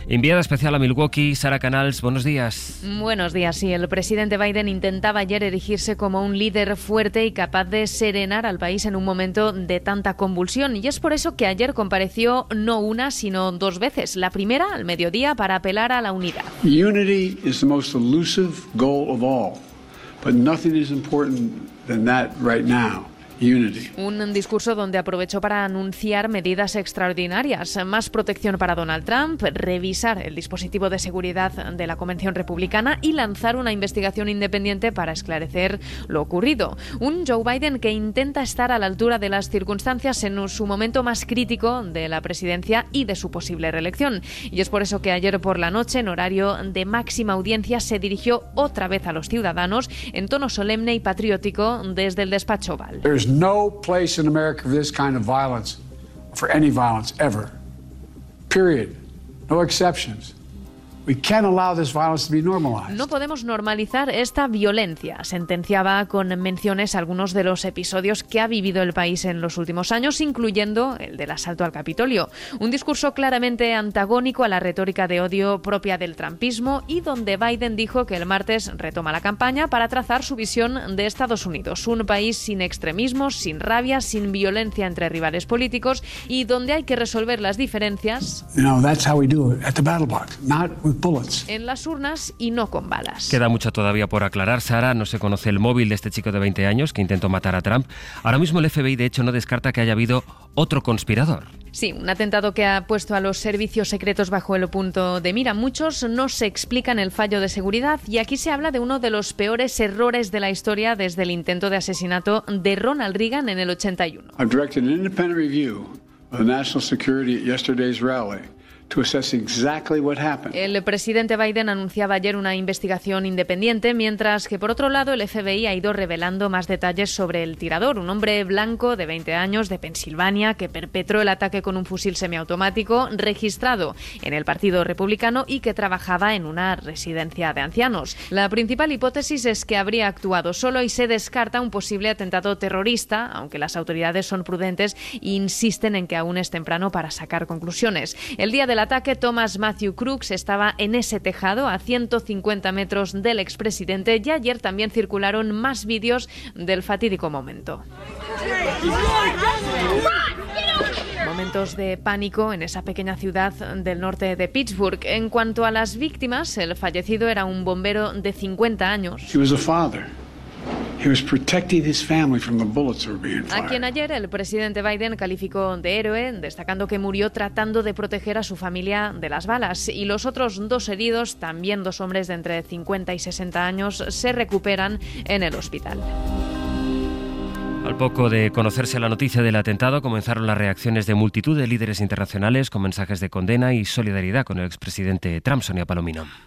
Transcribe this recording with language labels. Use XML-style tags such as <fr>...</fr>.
<es>Enviada especial a Milwaukee, Sara Canals, buenos días. Buenos días. Sí, el presidente Biden intentaba ayer erigirse como un líder fuerte y capaz de serenar al país en un momento de tanta convulsión. Y es por eso que ayer compareció no una, sino dos veces. La primera, al mediodía, para apelar a la unidad.</es> <en>Unity is the most elusive goal of all, but nothing is important than that right now.</en> <es>Un discurso donde aprovechó para anunciar medidas extraordinarias, más protección para Donald Trump, revisar el dispositivo de seguridad de la Convención Republicana y lanzar una investigación independiente para esclarecer lo ocurrido. Un Joe Biden que intenta estar a la altura de las circunstancias en su momento más crítico de la presidencia y de su posible reelección. Y es por eso que ayer por la noche, en horario de máxima audiencia, se dirigió otra vez a los ciudadanos en tono solemne y patriótico desde el despacho Oval.</es> <en>There's no place in America for this kind of violence, for any violence ever. Period. No exceptions. We can't allow this violence to be normalized.</en> <es>No podemos normalizar esta violencia, sentenciaba con menciones algunos de los episodios que ha vivido el país en los últimos años, incluyendo el del asalto al Capitolio. Un discurso claramente antagónico a la retórica de odio propia del trumpismo y donde Biden dijo que el martes retoma la campaña para trazar su visión de Estados Unidos, un país sin extremismos, sin rabia, sin violencia entre rivales políticos y donde hay que resolver las diferencias.</es> <en>No, that's how we do it at the battle box. Not</en> <es>en las urnas y no con balas. Queda mucho todavía por aclarar, Sara. No se conoce el móvil de este chico de 20 años que intentó matar a Trump. Ahora mismo el FBI, de hecho, no descarta que haya habido otro conspirador. Sí, un atentado que ha puesto a los servicios secretos bajo el punto de mira. Muchos no se explican el fallo de seguridad y aquí se habla de uno de los peores errores de la historia desde el intento de asesinato de Ronald Reagan en el 81.</es> <en>I've directed an independent review of the national security at yesterday's rally. To assess exactly what happened.</en> <es>El presidente Biden anunciaba ayer una investigación independiente, mientras que por otro lado el FBI ha ido revelando más detalles sobre el tirador, un hombre blanco de 20 años de Pensilvania que perpetró el ataque con un fusil semiautomático registrado en el Partido Republicano y que trabajaba en una residencia de ancianos. La principal hipótesis es que habría actuado solo y se descarta un posible atentado terrorista, aunque las autoridades son prudentes e insisten en que aún es temprano para sacar conclusiones. El día del ataque, Thomas Matthew Crooks estaba en ese tejado, a 150 metros del expresidente, y ayer también circularon más vídeos del fatídico momento. Momentos de pánico en esa pequeña ciudad del norte de Pittsburgh. En cuanto a las víctimas, el fallecido era un bombero de 50 años.</es> <en>He was a father. He was protecting his family from the bullets that were being fired.</en> <es>A quien ayer el presidente Biden calificó de héroe, destacando que murió tratando de proteger a su familia de las balas. Y los otros dos heridos, también dos hombres de entre 50 y 60 años, se recuperan en el hospital. Al poco de conocerse la noticia del atentado, comenzaron las reacciones de multitud de líderes internacionales con mensajes de condena y solidaridad con el expresidente Trump, Sonia Palomino.</es>